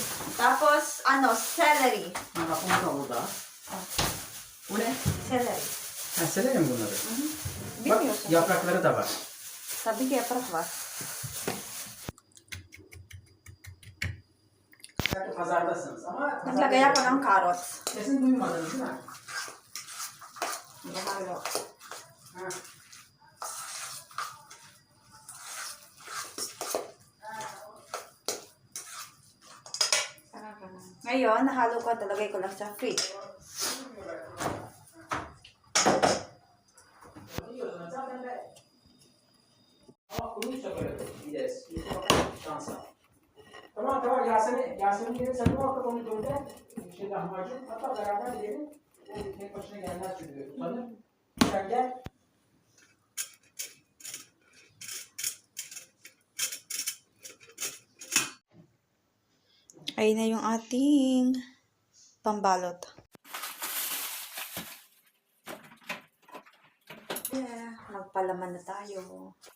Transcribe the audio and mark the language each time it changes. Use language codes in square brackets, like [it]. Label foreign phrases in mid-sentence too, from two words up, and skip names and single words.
[tl] Tapos, celery. [tr] Ha, bak onu da burada. Bu ne? Celery. Ha, severim bunları. Bak Bilmiyorsun. yaprakları da var. Tabii ki yaprak var. Belki pazardasınız ama... [tl] Naglagay ako ng carrots. [tr] Kesin duymadınız değil mi? [tl] Bahalo. Ha. Ngayon, nahalo ko, talagay ko lang sa fridge. [tr] Ama kuruysa böyle gideriz. Şansa. Tamam Yasemin gelir sen muhakkak onu gönder. Şey lahmacun hatta beraber gidelim. O tek başına gelmez çünkü utanır. Sen gel. [tl] Ayun na yung ating pambalot. Yeah, magpalaman na tayo.